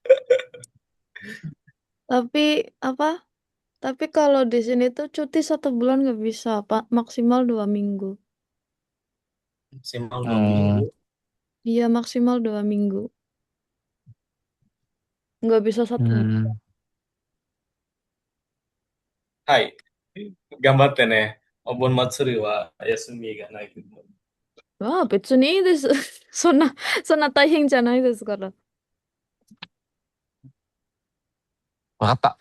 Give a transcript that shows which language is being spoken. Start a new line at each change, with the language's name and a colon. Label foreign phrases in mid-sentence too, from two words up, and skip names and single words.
Indonesian: Tapi apa? Tapi kalau di sini tuh cuti 1 bulan nggak bisa, Pak. Maksimal 2 minggu. Maksimal dua Oh. minggu. Iya, maksimal 2 minggu. Nggak bisa 1 bulan. Hmm.
Japanese: はい。頑張ってね。お盆祭りは休みがないけど。ああ、別にいいです。そんな大変じゃないですから。わかった。